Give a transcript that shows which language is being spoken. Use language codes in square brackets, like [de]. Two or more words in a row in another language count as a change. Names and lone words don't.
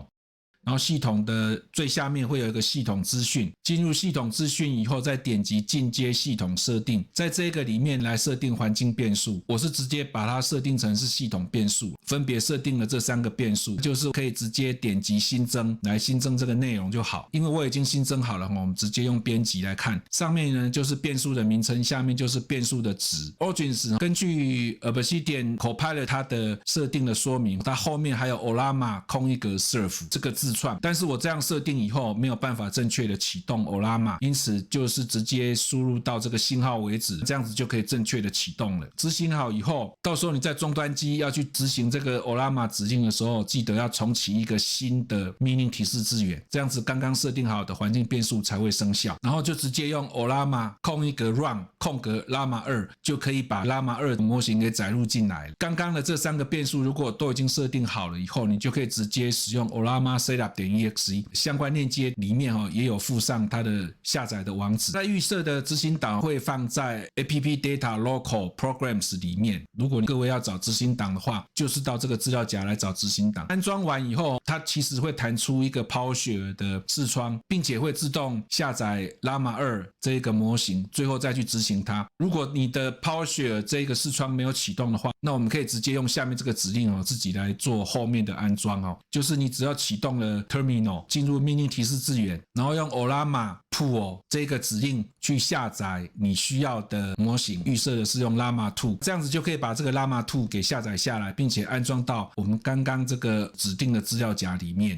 [zh] 然後系統的最下面會有一個系統資訊，進入系統資訊以後，再點擊進階系統設定，在這個裡面來設定環境變數。我是直接把它設定成是系統變數，分別設定了這3個變數，就是可以直接點擊新增來新增這個內容就好。因為我已經新增好了，我們直接用編輯來看，上面呢就是變數的名稱，下面就是變數的值。Origins 根據 Obsidian Copilot 它的設定的說明，它後面還有 Ollama 空一格 serve 這個字串，但是我這樣設定以後沒有辦法正確的啟動 Ollama， 因此就是直接輸入到這個星號為止，這樣子就可以正確的啟動了。執行好以後，到時候你在終端機要去執行這個 Ollama 指令的時候，記得要重啟一個新的命令提示字元，這樣子剛剛設定好的環境變數才會生效。然後就直接用 Ollama 空一格 run 空格 Llama 2就可以把 Llama 2的模型給載入進來了。剛剛的這3個變數如果都已經設定好了以後，你就可以直接使用 Ollama setup.exe 相關鏈接裡面也有附上它的下載的網址。在預設的執行檔會放在 App Data Local Programs 裡面。如果各位要找執行檔的話，就是到這個資料夾來找執行檔。安裝完以後，它其實會彈出一個 PowerShell 的視窗，並且會自動下載 Llama 2這一個模型，最後再去執行它。如果你的 PowerShell 這個視窗沒有啟動的話，那我們可以直接用下面這個指令自己來做後面的安裝就是你只要啟動了 Terminal， 進入命令提示字元，然後用 Ollama Pool 這個指令去下載你需要的模型，預設的是用 Llama 2，這樣子就可以把這個 Llama 2給下載下來，並且安裝到我們剛剛這個指定的資料夾裡面。